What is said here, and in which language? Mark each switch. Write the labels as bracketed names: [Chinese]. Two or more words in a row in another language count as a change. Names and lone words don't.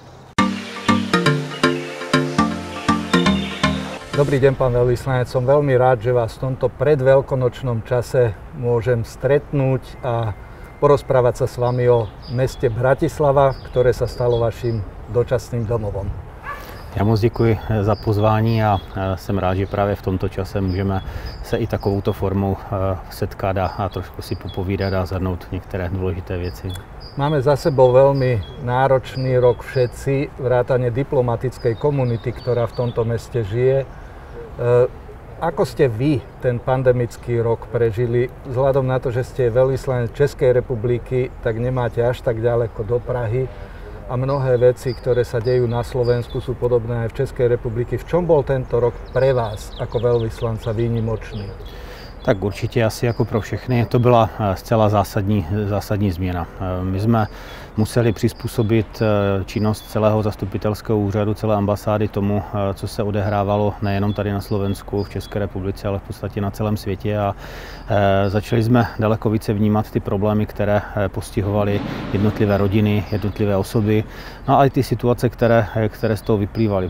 [Slovak] Dobrý deň, pán veľvyslanec. Som veľmi rád, že vás v tomto predveľkonočnom čase môžem stretnúť a porozprávať sa s vami o meste Bratislava, ktoré sa stalo vaším dočasným domovom. [Czech] Já moc děkuji za pozvání a jsem rád, že právě v tomto čase můžeme se i takovouto formou setkat a trošku si popovídat a zhrnout některé důležité věci. [Slovak] Máme za sebou veľmi náročný rok všetci, vrátane diplomatickej komunity, ktorá v tomto meste žije. Ako ste vy ten pandemický rok prežili? Vzhľadom na to, že ste veľvyslanec Českej republiky, tak nemáte až tak ďaleko do Prahy. A mnohé veci, ktoré sa dejú na Slovensku, sú podobné aj v Českej republiky. V čom bol tento rok pre vás ako veľvyslanca výnimočný? [Czech] Tak určitě asi jako pro všechny to byla zcela zásadní změna. My jsme museli přizpůsobit činnost celého zastupitelského úřadu, celé ambasády tomu, co se odehrávalo nejenom tady na Slovensku, v České republice, ale v podstatě na celém světě a začali jsme daleko více vnímat ty problémy, které postihovaly jednotlivé rodiny, jednotlivé osoby, no a i ty situace, které z toho vyplývaly.